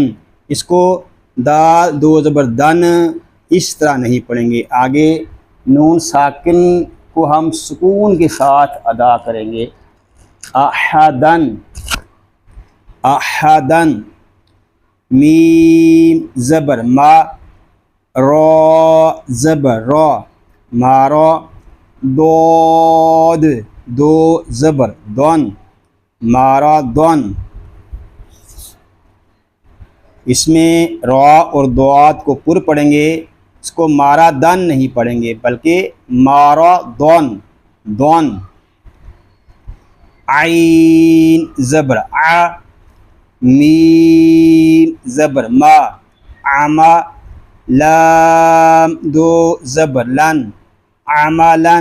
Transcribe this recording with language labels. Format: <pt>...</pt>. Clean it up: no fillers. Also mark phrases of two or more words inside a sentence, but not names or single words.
<ur>اس کو دال دو زبر دن اس طرح نہیں پڑھیں گے، آگے نون ساکن کو ہم سکون کے ساتھ ادا کریں گے۔</ur> <ar>احدن، احدن۔</ar> <ur>میم زبر ما، را زبر را، مارا۔ دود دو زبر دون مارادون. اس میں را اور دوات کو پر پڑھیں گے، اس کو مارادن نہیں پڑھیں گے بلکہ مارادون دون. عین زبر آ، میم زبر ما عما، لام دو زبر لن عملن.</ur>